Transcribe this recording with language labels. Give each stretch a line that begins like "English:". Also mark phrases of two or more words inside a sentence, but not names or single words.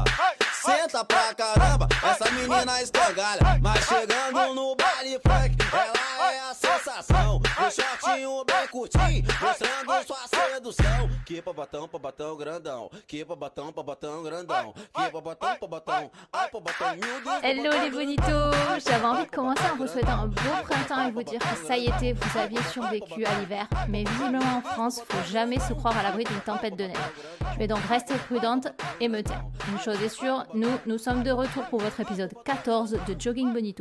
Portuguese: Senta pra caramba, essa menina escangalha. Mas chegando no baile funk, ela é a sensação. O shortinho bem curtinho, mostrando sua sedução. Que pra batão grandão. Que pra batão grandão. Que pra batão, ai pra batão, meu Deus.
French: Hello les bonitos, j'avais envie de commencer en vous souhaitant un beau printemps et vous dire que ça y était, vous aviez survécu à l'hiver. Mais visiblement en France, faut jamais se croire à l'abri d'une tempête de neige. Je vais donc rester prudente et me taire. Une chose est sûre, nous sommes de retour pour votre épisode 14 de Jogging Bonito.